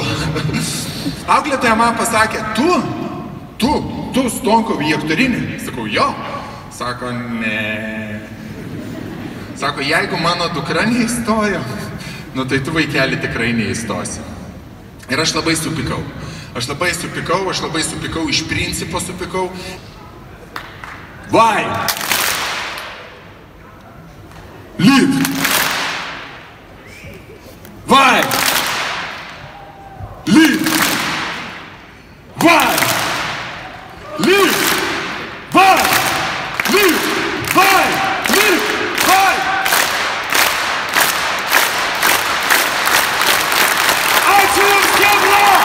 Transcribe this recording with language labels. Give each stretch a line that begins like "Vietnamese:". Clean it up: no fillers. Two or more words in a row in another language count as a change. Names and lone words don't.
Lithuanian: Auklėtoja man pasakė, tu Stonkov į aktorinį? Sakau, jo. Sako, ne. Sako, jeigu mano dukra neįstojo, nu tai tu vaikeli tikrai neįstosi. Ir aš labai supykau. Aš labai supykau, iš principo supykau. Vai! Lift! Vai! Lift! Vai! Lift! Vai! Lift! Vai! Lift! Vai! Ačiū jums, Kebla!